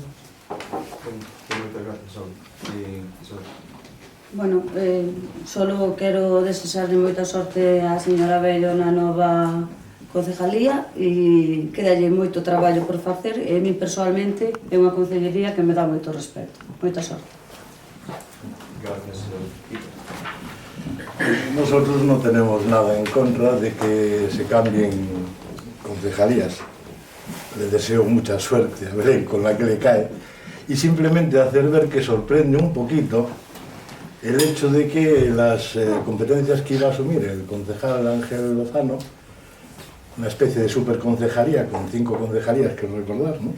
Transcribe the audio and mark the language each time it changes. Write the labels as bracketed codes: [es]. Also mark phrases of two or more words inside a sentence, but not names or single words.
[gl] Moitas gracias, Auri. Bueno, solo quero desexarle moita sorte á señora Bello na nova concejalía e quedalle moito traballo por facer e [es] a mí personalmente [gl] é unha concellería que me dá moito respeto. Moita sorte. [es] Gracias, Nosotros no tenemos nada en contra de que se cambien concejalías. Le deseo mucha suerte a Belén con la que le cae y simplemente hacer ver que sorprende un poquito el hecho de que las competencias que iba a asumir el concejal Ángel Lozano, una especie de superconcejalía con 5 concejalías, que recordar, ¿no?